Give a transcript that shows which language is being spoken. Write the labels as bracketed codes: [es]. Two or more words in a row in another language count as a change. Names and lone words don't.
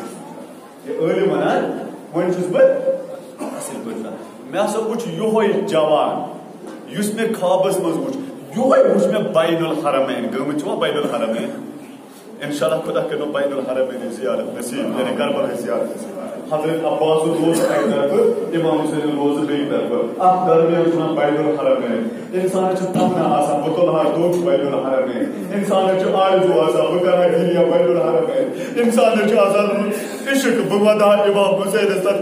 [ks] یہِ عالم ونان وۄنۍ چھُس بہٕ اصٕل پٲٹھۍ مےٚ ہسا وٕچھ یہوے جوان یُس مےٚ خوابس منٛز وٕچھ یہوے وٕچھ مےٚ بین الحرمین گٔمٕتۍ چھِوا بین الحرمین انشاءاللہ خدا کرنو بین الحرمین زیارت نصیب یعنی کربلا زیارت نصیب حضرت عباس روز اکہِ طرفہٕ امام حسین روز بیٚیہِ طرفہٕ اتھ درمیان چھُ ونان بین الحرمین انسانس چھِ تمنا آسان بہٕ تُلہٕ ہا دوٚگ بین الحرمین انسانس چھُ آرزوٗ آسان بہٕ کرٕ ہا گِریا بین الحرمین انسانس چھُ آسان عشق بہٕ ودٕ ہا امام حسینس تتھ